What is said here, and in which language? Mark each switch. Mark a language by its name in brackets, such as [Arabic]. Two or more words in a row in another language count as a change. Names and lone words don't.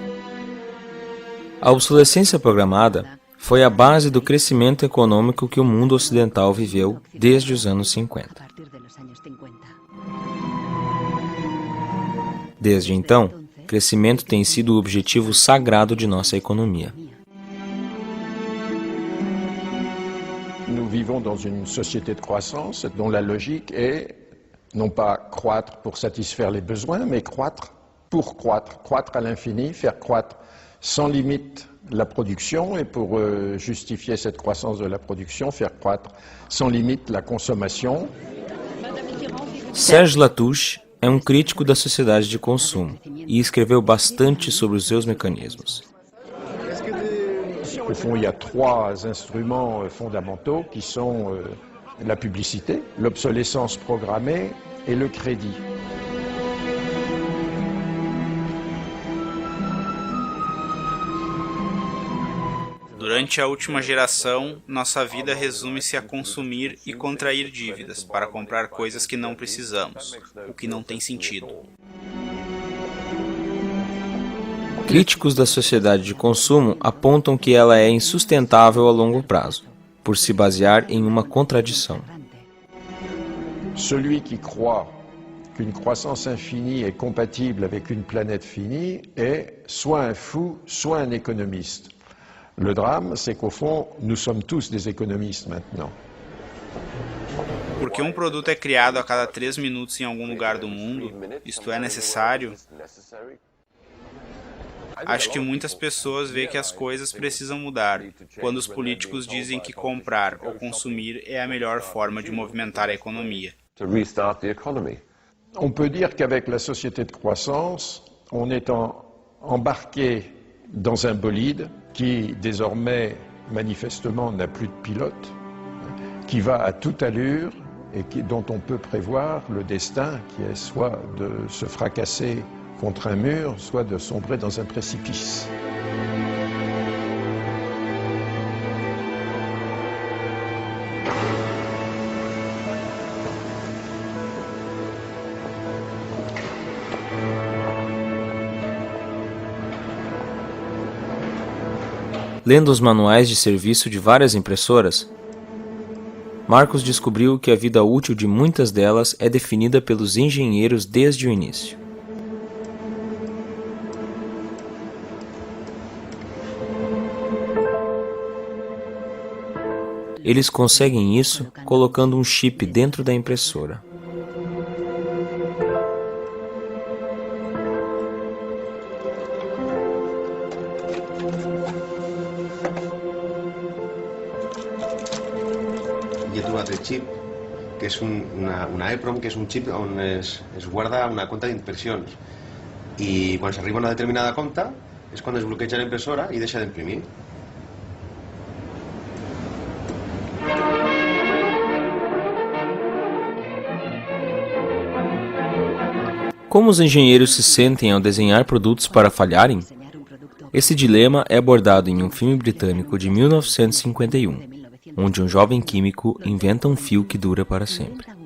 [Portuguese] A obsolescência programada foi a base do crescimento econômico que o mundo ocidental viveu desde os anos 50. Desde então, crescimento tem sido o objetivo sagrado de nossa economia. [French] Nous vivons dans une société de croissance dont la logique est non pas croître pour satisfaire les besoins, mais croître pour croître, croître à l'infini, faire croître sans limite la production et pour justifier cette croissance de la production, faire croître sans limite la consommation. [Portuguese] Serge Latouche é um crítico da sociedade de consumo e escreveu bastante sobre os seus mecanismos. [French] Au fond, il y a trois instruments fondamentaux qui sont la publicité, l'obsolescence programmée et le crédit. [Portuguese] Durante a última geração, nossa vida resume-se a consumir e contrair dívidas para comprar coisas que não precisamos, o que não tem sentido. Críticos da sociedade de consumo apontam que ela é insustentável a longo prazo, por se basear em uma contradição. [French] Celui qui croit qu'une croissance infinie est compatible avec une planète finie est soit un fou, soit un économiste. Le drame, c'est qu'au fond, nous sommes tous des économistes maintenant. [Portuguese] Porque um produto é criado a cada 3 minutos em algum lugar do mundo, isto é necessário? Acho que muitas pessoas veem que as coisas precisam mudar, quando os políticos dizem que comprar ou consumir é a melhor forma de movimentar a economia. [French] On peut dire qu'avec la société de croissance, on est embarqué dans un bolide qui désormais manifestement n'a plus de pilote, qui va à toute allure et dont on peut prévoir le destin qui est soit de se fracasser contre un mur, soit de sombrer dans un précipice. [Portuguese] Lendo os manuais de serviço de várias impressoras, Marcos descobriu que a vida útil de muitas delas é definida pelos engenheiros desde o início. Eles conseguem isso colocando um chip dentro da impressora. [Catalan] Jo he trobat el xip, que és una EEPROM, que és un xip on es guarda una compta d'impressions. I quan s'arriba a una determinada compta és quan es bloqueja la impressora i deixa d'imprimir. [Portuguese] Como os engenheiros se sentem ao desenhar produtos para falharem? Esse dilema é abordado em um filme britânico de 1951, onde um jovem químico inventa um fio que dura para sempre.